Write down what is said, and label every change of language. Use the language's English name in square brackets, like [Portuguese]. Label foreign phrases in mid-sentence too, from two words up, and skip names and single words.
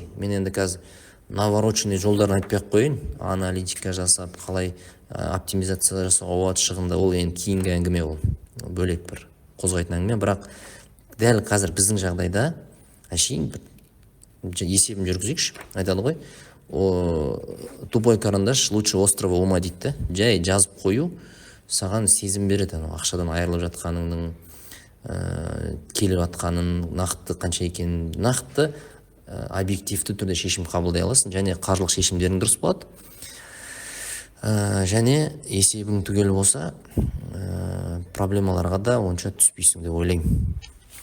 [Kazakh] Мен енді қазір навороченный жолдарын айтпай қойын. Аналитика жасап, қалай оптимизация жасауға болады шығынды. Ол енді кейінгі әңгіме, ол бөлек бір қозғайтын әңгіме. Бірақ дәл қазір біздің жағдайда әшейін есебін жүргізейікші. Айтады ғой, [Russian] тупой карандаш лучше острого ума дейді. [Kazakh] Жай жазып қою саған сезім береді, ақшадан айырылып жатқаныңның, келіп жатқанын, нақты қанша екенін, нақты объективті түрде шешім қабылдай аласың, және қаржылық шешімдерің дұрыс болады. Және есебің түгел болса, проблемаларға да онша түспейсің деп ойлаймын.